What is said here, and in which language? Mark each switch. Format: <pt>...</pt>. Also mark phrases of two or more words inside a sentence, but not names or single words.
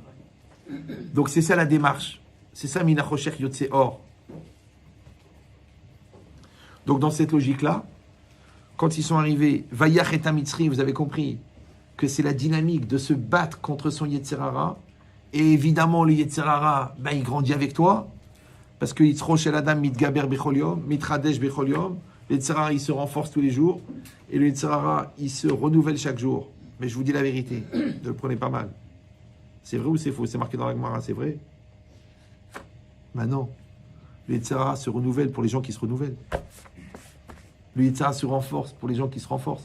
<fr>Donc c'est ça la démarche. C'est ça</fr> <he>מן החושך יוצא אור.</he> <fr>Donc dans cette logique-là, quand ils sont arrivés,</fr> <he>ויך את המצרי,</he> <fr>vous avez compris que c'est la dynamique de se battre contre son Yetzerara. Et évidemment, le Yetzerara, il grandit avec toi. Parce que</fr> <he>יצרו של אדם מתגבר בכל יום, מתחדש בכל יום.</he> <fr>Le Yetzerara, il se renforce tous les jours. Et le Yetzerara, il se renouvelle chaque jour. Mais je vous dis la vérité, ne le prenez pas mal. C'est vrai ou c'est faux? C'est marqué dans la Gemara, c'est vrai? Non. Le Yetzerara se renouvelle pour les gens qui se renouvellent. Le Yetzirah se renforce pour les gens qui se renforcent.</fr>